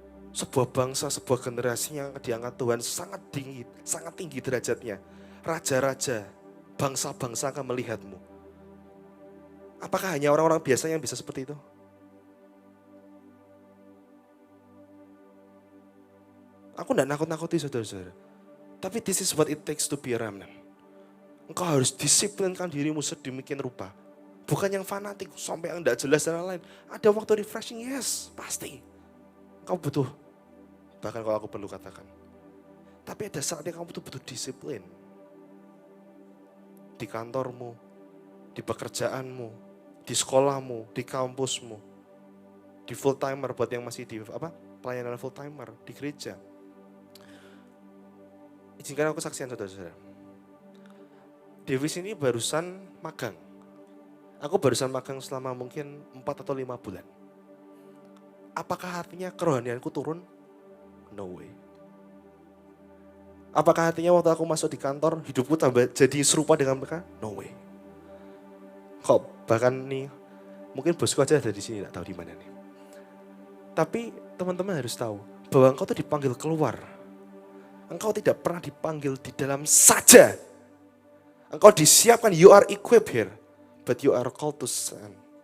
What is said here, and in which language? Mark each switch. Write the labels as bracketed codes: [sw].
[id] Sebuah bangsa, sebuah generasi yang diangkat Tuhan sangat tinggi derajatnya. Raja-raja, bangsa-bangsa akan melihatmu. Apakah hanya orang-orang biasa yang bisa seperti itu? Aku tidak nakut-nakuti saudara-saudara. [en] Tapi this is what it takes to be a remnant. [id] Engkau harus disiplinkan dirimu sedemikian rupa. Bukan yang fanatik sampai yang tidak jelas dan lain-lain. Ada waktu refreshing, yes, pasti. Kau butuh, bahkan kalau aku perlu katakan. Tapi ada saatnya kamu tuh butuh disiplin. Di kantormu, di pekerjaanmu, di sekolahmu, di kampusmu, di full timer buat yang masih di pelayanan full timer, di gereja. Izinkan aku saksian saudara-saudara. Davis ini barusan magang. Aku barusan magang selama mungkin 4 atau 5 bulan. Apakah artinya kerohanianku turun? [en] No way. [id] Apakah artinya waktu aku masuk di kantor, hidupku tambah jadi serupa dengan mereka? [en] No way. [id] Kok bahkan nih, mungkin bosku aja ada di sini, gak tahu di mana nih. Tapi teman-teman harus tahu bahwa engkau tuh dipanggil keluar. Engkau tidak pernah dipanggil di dalam saja. Engkau disiapkan, [en] you are equipped here. But you are called to send.